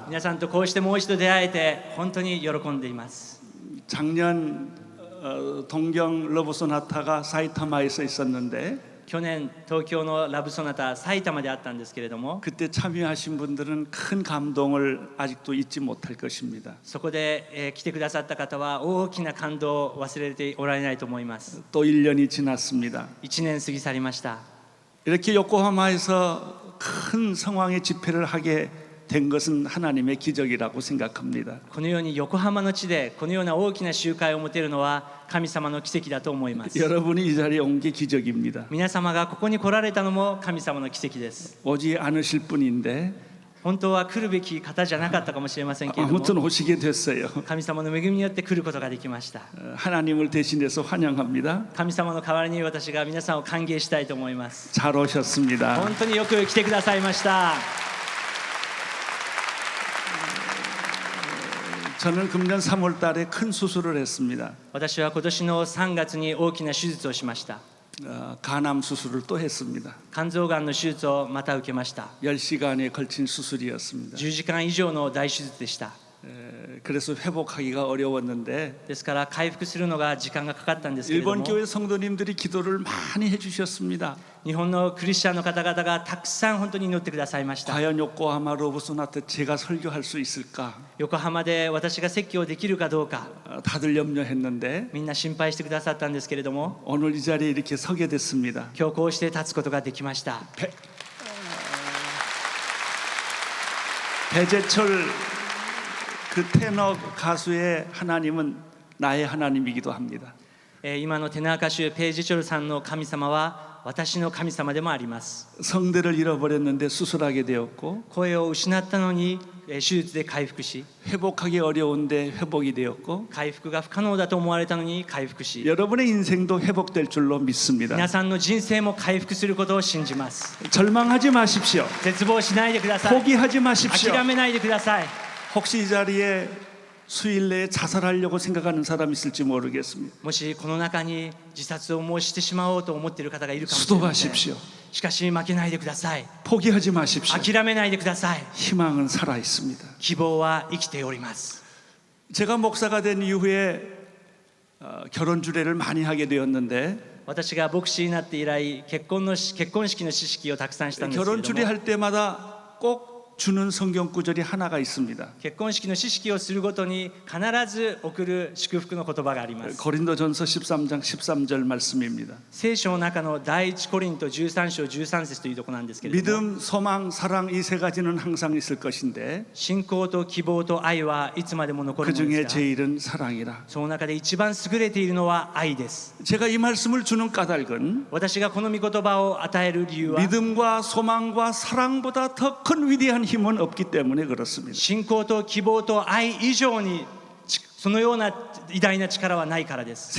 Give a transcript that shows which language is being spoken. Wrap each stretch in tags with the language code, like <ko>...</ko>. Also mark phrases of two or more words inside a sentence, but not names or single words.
<ja>皆さんとこうしてもう一度出会えて本当に喜んでいます。</ja> <ko>작년 동경 러브 소나타가 사이타마에서 있었는데</ko> <ja>去年東京のラブソナタ埼玉であったんですけれども、</ja> <ko>그때 참여하신 분들은 큰 감동을 아직도 잊지 못할 것입니다.</ko> <ja>そこで来てくださった方は大きな感動を忘れておられないと思います。</ja> <ko>또 1년이 지났습니다.</ko> <ja>1 年過ぎ去りました。</ja> <ko>이렇게 요코하마에서 큰 성황의 집회를 하게 된 것은 하나님의 기적이라고 생각합니다.</ko> <ja>このように横浜の地でこのような大きな集会を持てるのは神様の奇跡だと思います。</ja> <ko>여러분이 이 자리에 온 게 기적입니다.</ko> <ja>皆様がここに来られたのも神様の奇跡です。</ja> <ko>오지 않으실 분인데</ko> <ja>本当は来るべき方じゃなかったかもしれませんけれども、</ja> <ko>아무튼 오시게 됐어요.</ko> <ja>神様の恵みによって来ることができました。</ja> <ko>하나님을 대신해서 환영합니다.</ko> <ja>神様の代わりに私が皆さんを歓迎したいと思います。</ja> <ko>잘 오셨습니다.</ko> <ja>本当によく来てくださいました。</ja> <ko>저는 금년 3월 달에 큰 수술을 했습니다.</ko> <ja>私は今年の3月に大きな手術をしました。</ja> <ko>간암 수술을 또 했습니다.</ko> <ja>肝臓がんの手術をまた受けました。</ja> <ko>10시간에 걸친 수술이었습니다.</ko> <ja>10 時間以上の大手術でした。</ja> <ko>그래서 회복하기가 어려웠는데</ko> <ja>ですから回復するのが時間がかかったんですけれど</ja> <ko>일본</ko> <ja>も、</ja> <ko>교회 성도님들이 기도를 많이 해주셨습니다.</ko> <ja>日本のクリスチャンの方々がたくさん本当に祈ってくださいました。</ja> <ko>과연 요코하마 러브소나타 제가 설교할 수 있을까?</ko> <ja>横浜で私が説教できるかどうか</ja> <ko>다들 염려했는데</ko> <ja>みんな心配してくださったんですけれども、</ja> <ko>오늘 이 자리에 이렇게 서게 됐습니다.</ko> <ja>今日こうして立つことができました。</ja> <ko>배재철 그 테너 가수의 하나님은 나의 하나님이기도 합니다.</ko> <ja>今のテナー歌手ペイジチョルさんの神様は私の神様でもあります。</ja> <ko>성대를 잃어버렸는데 수술하게 되었고</ko> <ja>声を失ったのに手術で回復し、</ja> <ko>회복하기 어려운데 회복이 되었고</ko> <ja>回復が不可能だと思われたのに回復し、</ja> <ko>여러분의 인생도 회복될 줄로 믿습니다.</ko> <ja>皆さんの人生も回復することを信じます。</ja> <ko>절망하지 마십시오.</ko> <ja>絶望しないでください。</ja> <ko>포기하지 마십시오.</ko> <ja>諦めないでください。</ja> <ko>혹시 이 자리에 수일 내에 자살하려고 생각하는 사람이 있을지 모르겠습니다.</ko> <ja>もしこの中に自殺をもうしてしまおうと思っている方がいるかもしれません。</ja> <ko>수도하십시오.</ko> <ja>しかし負けないでください。</ja> <ko>포기하지 마십시오.</ko> <ja>諦めないでください。</ja> <ko>희망은 살아 있습니다.</ko> <ja>希望は生きております。</ja> <ko>제가 목사가 된 이후에 결혼 주례를 많이 하게 되었는데</ko> <ja>私が牧師になって以来結婚式の知識をたくさんしたんですけれ</ja> <ko>결혼</ko> <ja>ども、</ja> <ko>주례할 때마다 꼭 주는 성경 구절이 하나가 있습니다.</ko> <ja>結婚式の知識をするごとに必ず送る祝福の言葉があります。</ja> <ko>고린도전서 13장 13절 말씀입니다.</ko> <ja>聖書の中の第一コリント13章13節というところなんですけれども、</ja> <ko>믿음, 소망, 사랑 이 세 가지는 항상 있을 것인데</ko> <ja>信仰と希望と愛はいつまでも残る</ja> <ko>그</ko> <ja>もの</ja> <ko>중에</ko> <ja>ですが、</ja> <ko>제일은 사랑이라.</ko> <ja>その中で一番優れているのは愛です。</ja> <ko>제가 이 말씀을 주는 까닭은</ko> <ja>私がこの御言葉を与える理由は、</ja> <ko>믿음과 소망과 사랑보다 더 큰 위대한 힘은 없기 때문에 그렇습니다.</ko> <ja>信仰と希望と愛以上にそのような偉大な力はないからです。</ja>